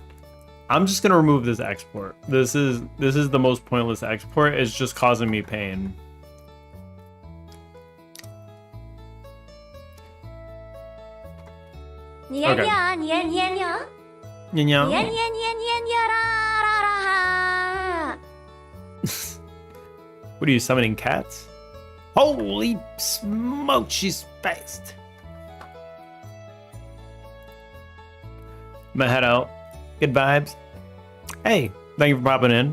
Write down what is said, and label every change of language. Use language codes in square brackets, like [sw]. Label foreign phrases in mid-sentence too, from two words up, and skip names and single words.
[en] I'm just gonna remove this export. This is the most pointless export. It's just causing me pain. Nya nya nya nya nya. Nya nya. Nya nya nya nya nya ra ra ra ha. What are you summoning cats? Holy smoke, she's spaced. I'm gonna head out. Good vibes. Hey, thank you for popping in.